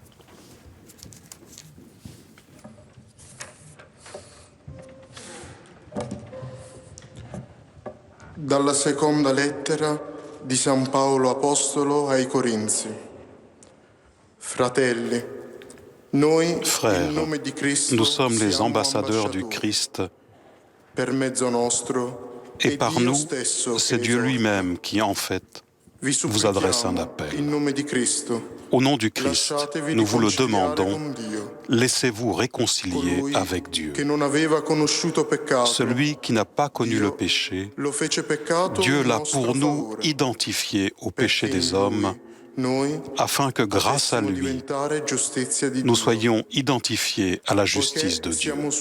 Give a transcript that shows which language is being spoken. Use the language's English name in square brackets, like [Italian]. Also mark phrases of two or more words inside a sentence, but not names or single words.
[Italian] Dalla seconda lettera di San Paolo Apostolo ai Corinzi. Fratelli, noi, [French] Frères, [Italian] in nome di Cristo, [French] nous sommes les [Italian] siamo [French] ambassadeurs du [Italian] ambasciatori. [French] Christ [Italian] Per mezzo nostro, [French] et par [Italian] Dio [French] nous, [Italian] stesso [French] c'est [Italian] che [French] Dieu [Italian] esorta. [French] lui-même qui, en fait, [Italian] Vi [French] vous adresse un [Italian] supplichiamo, [French] appel. [Italian] in nome di Cristo, [French] Au nom du Christ, nous vous le demandons, laissez-vous réconcilier avec Dieu. Celui qui n'a pas connu le péché, Dieu l'a pour nous identifié au péché des hommes, afin que grâce à lui, nous soyons identifiés à la justice de Dieu.